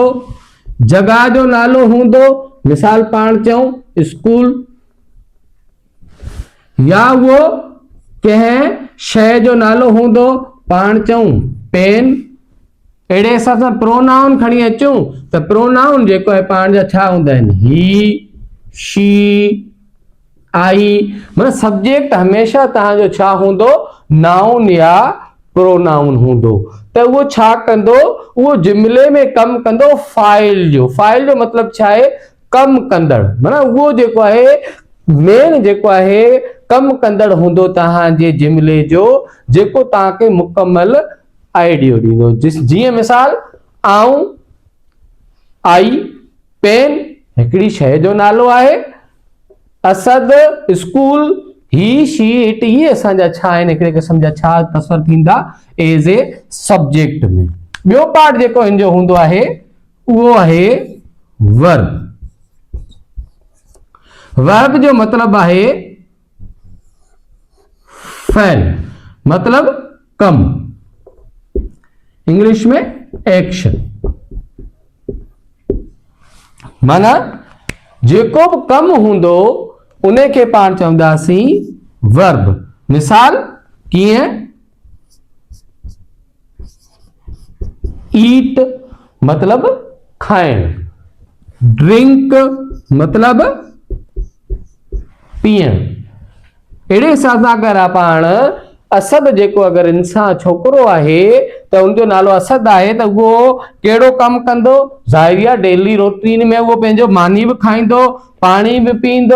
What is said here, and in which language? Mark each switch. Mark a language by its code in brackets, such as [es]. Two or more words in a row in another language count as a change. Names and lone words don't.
[sd] जगह जो नालो हूंदो, मिसाल पाण चऊं स्कूल। या वो कंहिं शइ जो नालो हूंदो, पाण चऊं पेन। अहिड़े हिसाब सां प्रोनाउन खणी अचूं त प्रोनाउन जेको आहे पाण जा छा हूंदा आहिनि, [en] He, she, I. [sd] मतलब सब्जेक्ट हमेशा तव्हांजो छा हूंदो, नाउन या प्रोनाउन हूंदो। त उहो छा कंदो, उहो जुमिले में कम कंदो फाइल जो। फाइल जो मतलब छा आहे, कम कंदड़। मतलब उहो जेको आहे मेन जेको आहे कम कंदड़ हूंदो तव्हांजे जुमिले जो, जेको तव्हांखे मुकम्मल आइडियो ॾींदो। जीअं मिसाल आऊं, आई, पेन हिकिड़ी शइ जो नालो आहे, असद स्कूल, [en] he, she, it, [sd] ये असांजा छा आहिनि, हिकिड़े क़िस्म जा छा तस्वर थींदा [en] as a subject [sd] में। ॿियो पार्ट जेको हिन जो हूंदो आहे उहो आहे वर्ब। वर्ब जो मतलब आहे फैल, मतलब कम, इंग्लिश में एक्शन। माना जेको बि कम हूंदो उन खे पाण चवंदासीं वर्ब। मिसाल कीअं, ईट मतलब खाइण, ड्रिंक मतलब पीअण। अहिड़े हिसाब सां अगर पाण असद जेको अगर इंसान छोकरो आहे त उनजो नालो असद आहे त उहो कहिड़ो कम कंदो, ज़ाहिर आहे [en] daily routine [sd] में उहो पंहिंजो मानी भी खाईंदो, पानी भी पींदो।